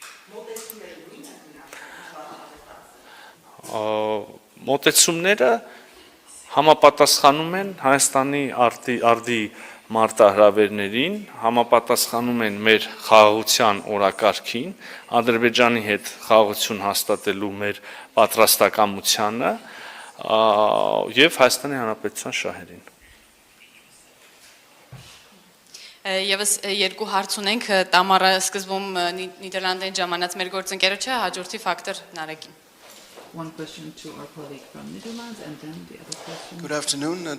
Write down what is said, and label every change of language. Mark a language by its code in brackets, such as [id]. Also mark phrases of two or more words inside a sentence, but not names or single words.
[hy] Մոտեցումները համապատասխանում են Հայաստանի արդի մարտահրավերներին, համապատասխանում են մեր խաղաղության օրակարգին, Ադրբեջանի հետ խաղաղություն հաստատելու մեր պատրաստակամությանը եւ Հայաստանի Հանրապետության շահերին։ Եվս երկու հարց ունենք, Տամարը սկզբում Նիդերլանդերեն ժամանած մեր գործընկերոջը, հաջորդի ֆակտոր Նարեկին։ [en] One question to our colleague from Netherlands and then the other question. Good afternoon.